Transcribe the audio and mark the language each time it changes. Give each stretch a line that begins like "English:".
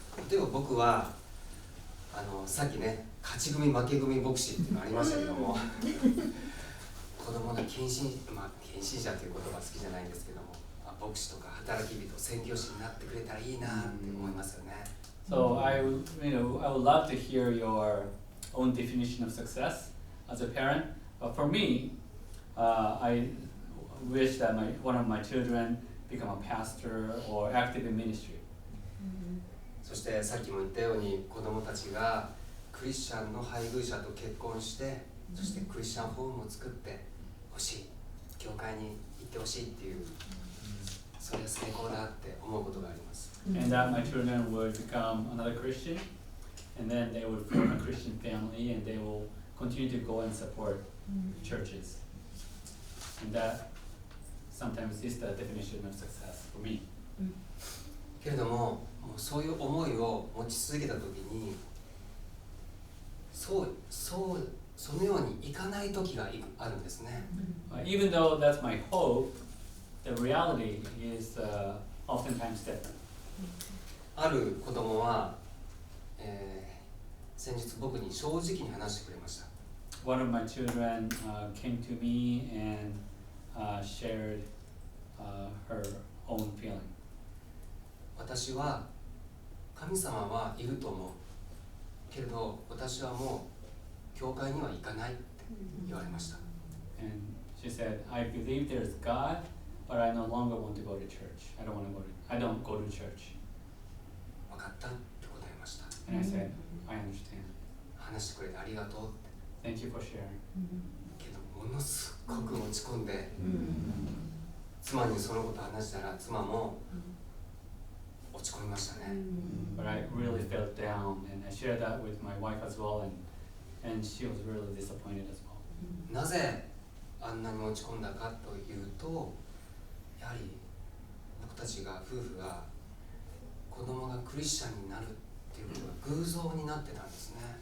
Japanese: 例えば僕はさっきね、勝ち組負け組牧師っていうのありましたけども子供が献身者という言葉好きじゃないんですけども、牧師とか働き人、宣教師になってくれたらいいなって思いますよね。
English: So I would love to hear your own definition of success as a parent. But for me, I wish that one of my children become a pastor or active in ministry.
Japanese: そしてさっきも言ったように子供たちがクリスチャンの配偶者と結婚して、そしてクリスチャンホームを作ってほしい、教会に行ってほしいっていう、それは成功だって思うことがあります。
English: And that my children would become another Christian, and then they would form a Christian family, and they will continue to go and support churches. And that sometimes is the definition of success for me.
Japanese: けれども、もうそういう思いを持ち続けたときに、そのようにいかない時があるんですね。
English: Even though that's my hope, the reality is oftentimes different.
Japanese: ある子供は、先日僕に正直に話してくれました。
English: One of my children came to me and shared her own feeling.
Japanese: 私は神様はいると思うけれど、私はもう教会には行かないって言われました。
English: And she said, I believe there's God, but I no longer want to go to church. I don't go to church.
Japanese: 分かったって答えました。
English: And I said, I understand.
Japanese: 話してくれてありがとうって。
English: Thank you for sharing.
Japanese: けどものすごく落ち込んで、妻にそのこと話したら妻も落ち込みましたね。
English: But I really felt down, and I shared that with my wife as well, and she was really disappointed as well.
Japanese: なぜあんなに落ち込んだかというと、やはり僕たちが夫婦が子供がクリスチャンになるっていうことが偶像になってたんですね。